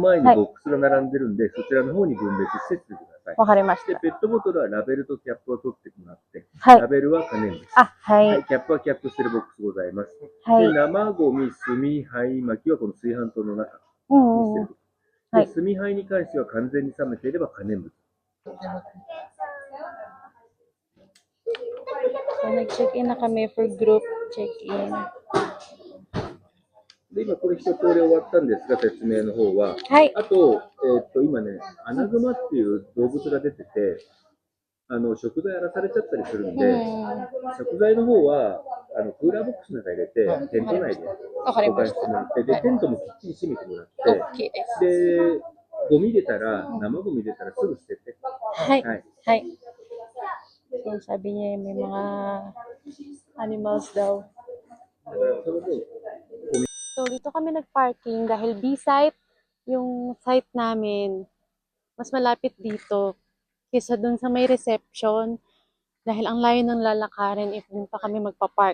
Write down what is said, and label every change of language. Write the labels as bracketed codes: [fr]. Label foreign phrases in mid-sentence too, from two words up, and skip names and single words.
[ja] その前にボックスが並んでるんで、そちらの方に分別してってください。わかりました。で、ペットボトルはラベルとキャップを取ってもらって、はい。ラベルは可燃物。あ、はい。はい。キャップはキャップしてるボックスございます。はい。で、生ゴミ、炭、灰、薪はこの炊飯塔の中に捨てる。はい。で、炭灰に関しては完全に冷めていれば可燃物。 [tl] So, nag-check-in na kami [en] for group check-in. [ja] で、今これ一通り終わったんですが、説明の方は。はい。あと、今ね、アナグマっていう動物が出てて、食材荒らされちゃったりするんで、食材の方は、クーラーボックスの中に入れて、テント内で保管してもらって、で、テントもきっちり閉めてもらって、で、ゴミ出たら、生ゴミ出たらすぐ捨てて。はい。はい。はい。 [tl] So, sabi niya may mga animals daw. So, dito kami nag-parking dahil B-site, yung site namin, mas malapit dito kaysa dun sa may reception dahil ang layo ng lalakarin if dun pa kami magpa-park.